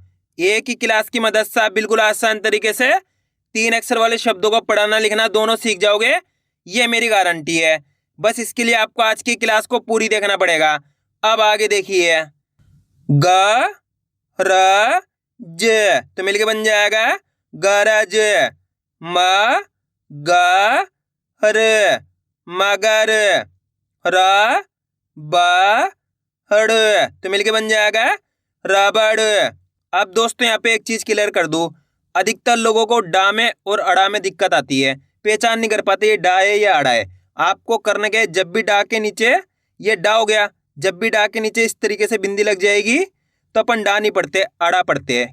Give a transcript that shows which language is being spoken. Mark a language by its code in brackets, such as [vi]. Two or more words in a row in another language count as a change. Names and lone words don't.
[hi] एक ही क्लास की मदद से आप बिल्कुल आसान तरीके से 3 अक्षर वाले शब्दों को पढ़ना लिखना दोनों सीख जाओगे, ये मेरी गारंटी है। बस इसके लिए आपको आज की क्लास को पूरी देखना पड़ेगा। अब आगे देखिए, ग र ज तो मिलके बन जाएगा गरज। म ग र मगर। र ब ड़ तो मिलके बन जाएगा रबड़। अब दोस्तों यहाँ पे एक चीज क्लियर कर दूं, अधिकतर लोगों को डा में और अड़ा में दिक्कत आती है, पहचान नहीं कर पाते ये डा है या अड़ा है। आपको करना क्या है, जब भी डा के नीचे ये डा हो गया, जब भी डा के नीचे इस तरीके से बिंदी लग जाएगी तो अपन डा नहीं पढ़ते अड़ा पढ़ते हैं।